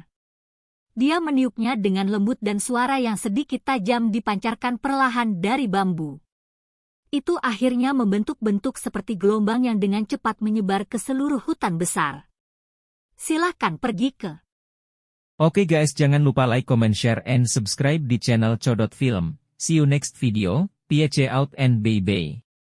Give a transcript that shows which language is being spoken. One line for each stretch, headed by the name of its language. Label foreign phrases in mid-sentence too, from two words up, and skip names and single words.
Indonesian: Dia meniupnya dengan lembut dan suara yang sedikit tajam dipancarkan perlahan dari bambu. Itu akhirnya membentuk bentuk seperti gelombang yang dengan cepat menyebar ke seluruh hutan besar. Silahkan pergi ke. Oke guys, jangan lupa
English: like, comment, share, and subscribe
Indonesian: di channel Codot Film.
English: See you next video, peace out and bye-bye.